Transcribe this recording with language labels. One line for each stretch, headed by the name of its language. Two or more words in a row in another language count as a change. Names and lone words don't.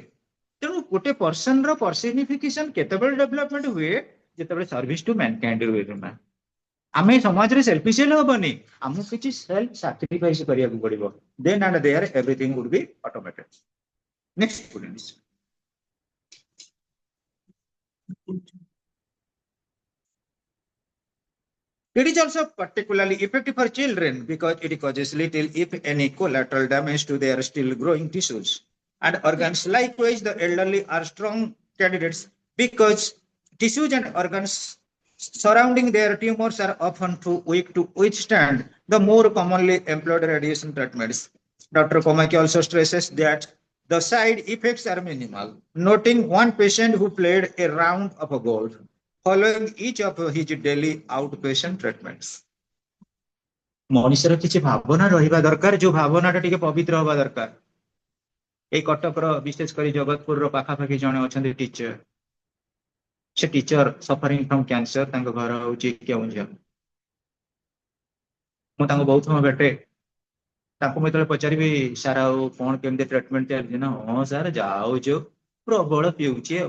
Odia: ତେଣୁ ଗୋଟେ ପର୍ସନର ପର୍ସନିଫିକେସନ କେତେବେଳେ ଡେଭଲପମେଣ୍ଟ ହୁଏ, ଯେତେବେଳେ
English: service to mankind
Odia: ହୁଏ। ଆମେ ସମାଜରେ ସେଲ୍ଫିସିଏଲ ହବନି, ଆମକୁ କିଛି
English: self sacrifice
Odia: କରିବାକୁ ପଡିବ।
English: then and there everything would be automated. next students. It is also particularly effective for children because it causes little, if any, collateral damage to their still growing tissues and organs. Likewise, the elderly are strong candidates because tissues and organs surrounding their tumors are often too weak to withstand the more commonly employed radiation treatments. Dr. Komaki also stresses that the side effects are minimal, noting one patient who played a round of golf following each of his daily outpatient treatments.
Odia: ମଣିଷର କିଛି ଭାବନା ରହିବା ଦରକାର, ଯୋଉ ଭାବନାଟା ଟିକେ ପବିତ୍ର ହବା ଦରକାର। ଏଇ କଟକର ବିଶେଷ କରି ଜଗତପୁରର ପାଖାପାଖି ଜଣେ ଅଛନ୍ତି ଟିଚର, ସେ ଟିଚର
English: suffering from cancer,
Odia: ତାଙ୍କ ଘର ହଉଛି କେଉଁଝର। ମୁଁ ତାଙ୍କୁ ବହୁତ ସମୟ ଭେଟେ, ତାଙ୍କୁ ମୁଁ ଯେତେବେଳେ ପଚାରିବି ସାର୍ ଆଉ କଣ କେମିତି ଟ୍ରିଟମେଣ୍ଟ ଚାଲିଛି, ନା ହଁ ସାର୍ ଯାଉଛୁ ପ୍ରବଳ ପିଉଛି ଆଉ।